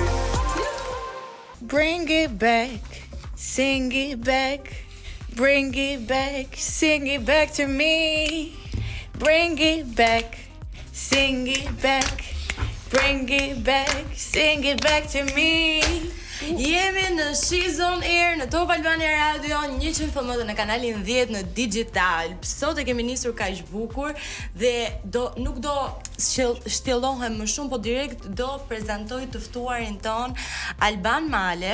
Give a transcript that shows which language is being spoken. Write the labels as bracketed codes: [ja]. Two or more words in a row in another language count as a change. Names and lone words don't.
[en] Bring it back, sing it back, bring it back, sing it back to me. Bring it back, sing it back, bring it back, sing it back to me. [sq] Jemi në She's on Air në Top Albania Radio 100 FM në kanalin 10 në digital. Sot e kemi nisur kaq bukur dhe nuk do shtjellohem më shumë, po direkt do prezantoj të ftuarin ton Alban Male.